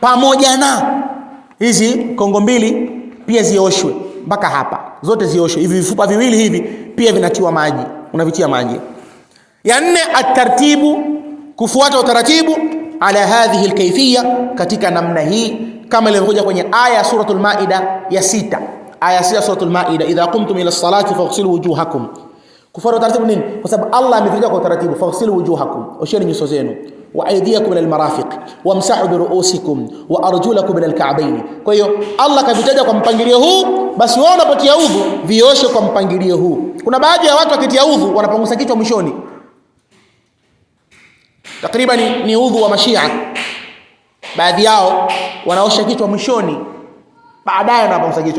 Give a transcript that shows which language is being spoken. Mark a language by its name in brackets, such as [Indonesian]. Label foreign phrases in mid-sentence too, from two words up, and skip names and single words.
[Swahili] pamoja na hizi kongo mbili pia zioshwe mpaka hapa, zote zioshwe. Hivi vifupa viwili hivi pia vinatiwa maji, unavitia maji. Ya 4 at-tartibu, kufuata utaratibu, [Arabic] على هذه الكيفية, [Swahili] katika namna hii kama ilivyokuja kwenye aya ya suratul Maida ya 6. Aya ya suratul Maida, [Arabic] إذا قمتم إلى الصلاة فاغسلوا وجوهكم. [Swahili] Kufuata utaratibu nini? Kwa sababu Allah ametuja kwa utaratibu, [Arabic] فاغسلوا وجوهكم, [Swahili] osheni nyuso zenu, [Arabic] وأيديكم إلى المرافق، وامسحوا برءوسكم وأرجلكم إلى الكعبين. [Swahili] Kwa hiyo Allah kavitaja kwa mpangilio huu, basi wao unapotia udhu vioshe kwa mpangilio huu. Kuna baadhi ya watu wakitia udhu wanapangusa kichwa mwishoni. Takriban ni udhu wa Mashia. Baadhi yao wanaosha kichwa mwishoni, baadaye wanapangusa kichwa.